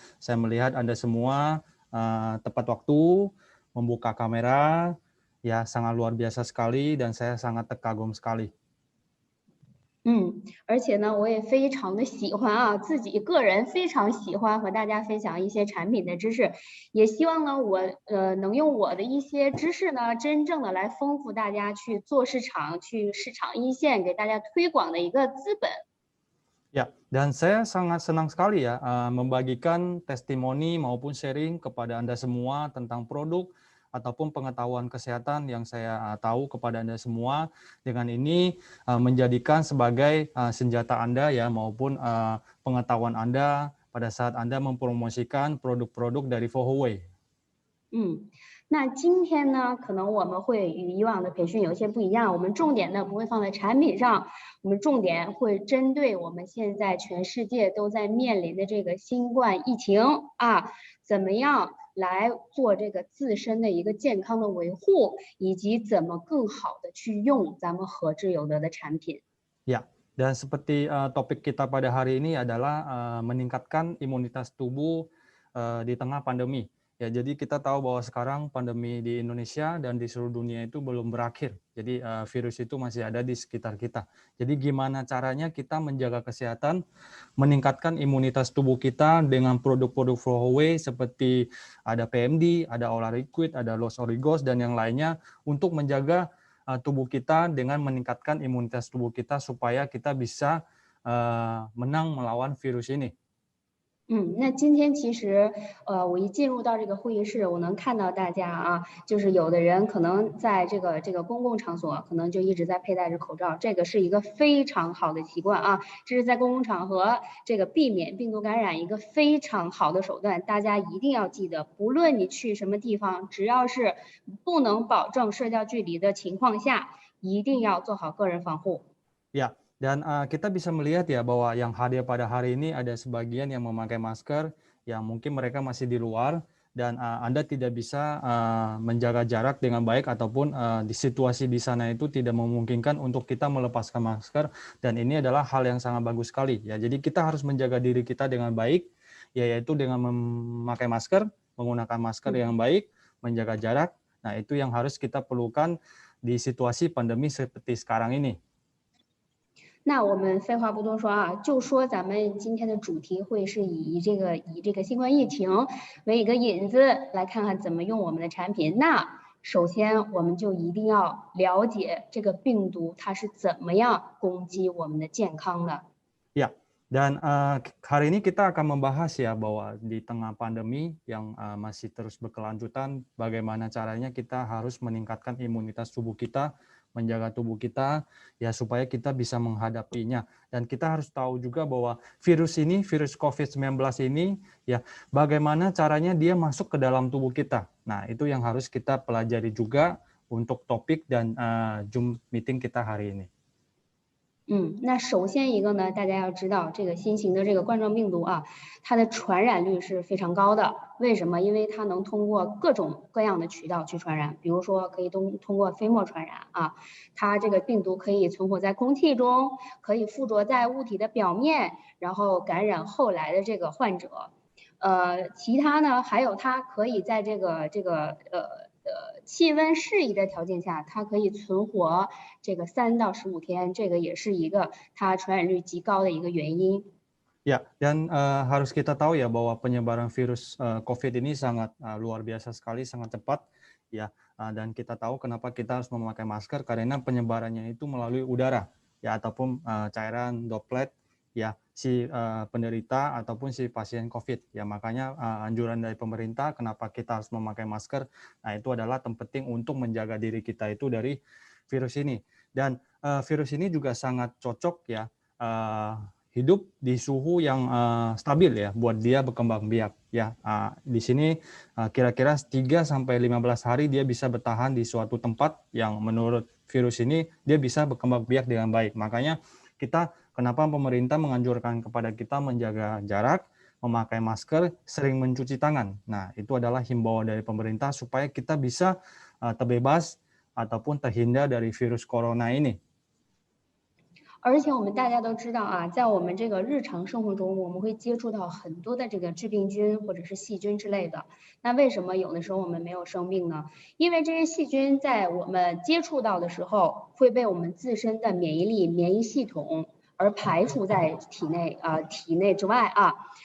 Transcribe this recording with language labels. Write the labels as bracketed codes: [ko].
[id] Saya melihat Anda semua tepat waktu membuka kamera ya sangat luar biasa sekali dan saya sangat terkagum sekali. [zh] 而且呢，我也非常的喜欢啊，自己个人非常喜欢和大家分享一些产品的知识，也希望呢，我能用我的一些知识呢，真正的来丰富大家去做市场、去市场一线给大家推广的一个资本。 [id] Ya, dan saya sangat senang sekali ya membagikan testimoni maupun sharing kepada Anda semua tentang produk ataupun pengetahuan kesehatan yang saya tahu kepada Anda semua. Dengan ini menjadikan sebagai senjata Anda ya maupun pengetahuan Anda pada saat Anda mempromosikan produk-produk dari Fohowe. [zh] 那今天呢，可能我们会与以往的培训有些不一样，我们重点呢不会放在产品上，我们重点会针对我们现在全世界都在面临的这个新冠疫情啊，怎么样来做这个自身的一个健康的维护，以及怎么更好的去用咱们和之有德的产品。 [id] Ya, dan seperti topik kita pada hari ini adalah meningkatkan imunitas tubuh di tengah pandemi. Ya, jadi kita tahu bahwa sekarang pandemi di Indonesia dan di seluruh dunia itu belum berakhir. Jadi virus itu masih ada di sekitar kita. Jadi gimana caranya kita menjaga kesehatan, meningkatkan imunitas tubuh kita dengan produk-produk Fohowe seperti ada PMD, ada Ola Liquid, ada Los Origos dan yang lainnya untuk menjaga tubuh kita dengan meningkatkan imunitas tubuh kita supaya kita bisa menang melawan virus ini. [zh] 那今天其实，我一进入到这个会议室，我能看到大家啊，就是有的人可能在这个公共场所，可能就一直在佩戴着口罩，这个是一个非常好的习惯啊，这是在公共场合这个避免病毒感染一个非常好的手段，大家一定要记得，不论你去什么地方，只要是不能保证社交距离的情况下，一定要做好个人防护。 [id] Ya. Dan kita bisa melihat ya bahwa yang hadir pada hari ini ada sebagian yang memakai masker, yang mungkin mereka masih di luar, dan Anda tidak bisa menjaga jarak dengan baik ataupun di situasi di sana itu tidak memungkinkan untuk kita melepaskan masker, dan ini adalah hal yang sangat bagus sekali ya. Jadi kita harus menjaga diri kita dengan baik, yaitu dengan memakai masker, menggunakan masker yang baik, menjaga jarak. Nah, itu yang harus kita perlukan di situasi pandemi seperti sekarang ini. [zh] 那我们废话不多说啊，就说咱们今天的主题会是以这个新冠疫情为一个引子，来看看怎么用我们的产品。那首先我们就一定要了解这个病毒它是怎么样攻击我们的健康的。 [id] Ya, dan hari ini kita akan membahas ya bahwa di tengah pandemi yang masih terus berkelanjutan, bagaimana caranya kita harus meningkatkan imunitas tubuh kita, menjaga tubuh kita ya supaya kita bisa menghadapinya. Dan kita harus tahu juga bahwa virus ini, virus COVID-19 ini ya bagaimana caranya dia masuk ke dalam tubuh kita. Nah, itu yang harus kita pelajari juga untuk topik dan Zoom meeting kita hari ini. [zh] 那首先一个呢，大家要知道这个新型的这个冠状病毒啊，它的传染率是非常高的。为什么？因为它能通过各种各样的渠道去传染，比如说可以通过飞沫传染啊，它这个病毒可以存活在空气中，可以附着在物体的表面，然后感染后来的这个患者。其他呢，还有它可以在这个气温适宜的条件下，它可以存活这个3到15天，这个也是一个它传染率极高的一个原因。 [id] Ya, dan harus kita tahu ya bahwa penyebaran virus COVID ini sangat luar biasa sekali, sangat cepat ya. Dan kita tahu kenapa kita harus memakai masker karena penyebarannya itu melalui udara ya ataupun cairan droplet ya si penderita ataupun si pasien COVID ya. Makanya anjuran dari pemerintah kenapa kita harus memakai masker. Nah, itu adalah penting untuk menjaga diri kita itu dari virus ini. Dan virus ini juga sangat cocok ya hidup di suhu yang stabil ya buat dia berkembang biak ya. Di sini kira-kira 3 sampai 15 hari dia bisa bertahan di suatu tempat yang menurut virus ini dia bisa berkembang biak dengan baik. Makanya kenapa pemerintah menganjurkan kepada kita menjaga jarak, memakai masker, sering mencuci tangan. Nah, itu adalah himbauan dari pemerintah supaya kita bisa terbebas ataupun terhindar dari virus corona ini. [zh] 而且我们大家都知道啊，在我们这个日常生活中，我们会接触到很多的这个致病菌或者是细菌之类的。那为什么有的时候我们没有生病呢？因为这些细菌在我们接触到的时候，会被我们自身的免疫系统而排除在体内之外啊。